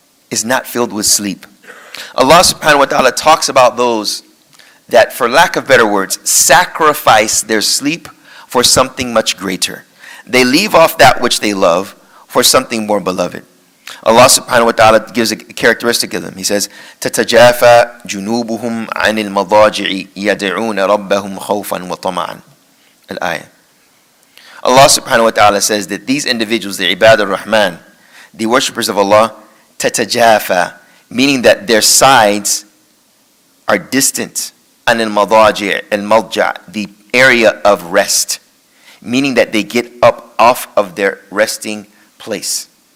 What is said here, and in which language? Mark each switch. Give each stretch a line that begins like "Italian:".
English: Is not filled with sleep. Allah subhanahu wa ta'ala talks about those that, for lack of better words, sacrifice their sleep for something much greater. They leave off that which they love for something more beloved. Allah subhanahu wa ta'ala gives a characteristic of them. He says,
Arabic: تَتَجَافَى جُنُوبُهُمْ عَنِ الْمَضَاجِعِ يَدْعُونَ رَبَّهُمْ خَوْفًا وَطَمَعًا. Al-ayah.
English: Allah subhanahu wa ta'ala says that these individuals, the ibad al-Rahman, the worshippers of Allah, تَتَجَافَى, meaning that their sides are distant,
Arabic: عَنِ الْمَضَاجِعِ الْمَضْجَعِ,
English: the area of rest, meaning that they get up off of their resting place.